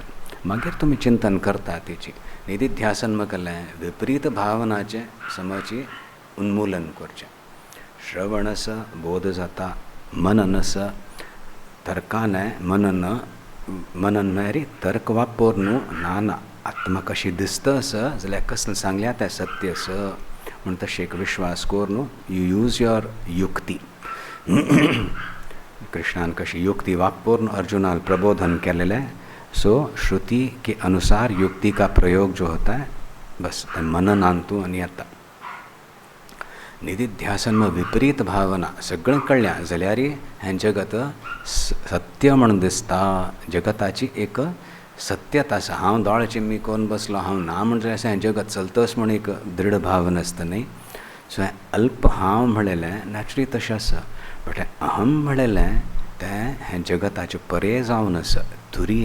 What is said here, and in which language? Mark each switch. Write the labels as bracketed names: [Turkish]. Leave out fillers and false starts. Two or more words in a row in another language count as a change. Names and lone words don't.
[Konkani] मागीर तुमी चिंतन करता तेची. निधिध्यासन म्हटल्यार विपरीत भावनाचें समची उन्मूलन करचें. श्रवण स बोध जाता, मनन स तर्कान मनन, मनन म्हळ्यार तर्क वापर न्हू, ना आत्मा कशी दिसता स जाल्यार कसलें सांगल्या तें सत्य स म्हूण तशें एक विश्वास कर न्हू. [English] you use your युक्ती. [Konkani] कृष्णान कशी युक्ति वापरून अर्जुनाल प्रबोधन केलेले. सो [Hindi] श्रुति के अनुसार युक्ति का प्रयोग जो होता है बस [Konkani] मननांतू आणि आता निधिध्यासन में विपरीत भावना सगळं कळल्या जाल्यार हें जगत सत्य म्हणून दिसता. जगताची एक सत्यता आसा. हांव दोळ चिम्मी कोण बसलो, हांव ना म्हणजे अशें हें जगत चलतस म्हणून एक दृढ भावना आसता न्ही. सो हें अल्प हांव म्हणलेलें नॅचुरली तशें आसा. बट अहम म्हणलेलें तें हें जगताचे परे जावन आसा, तुरीय.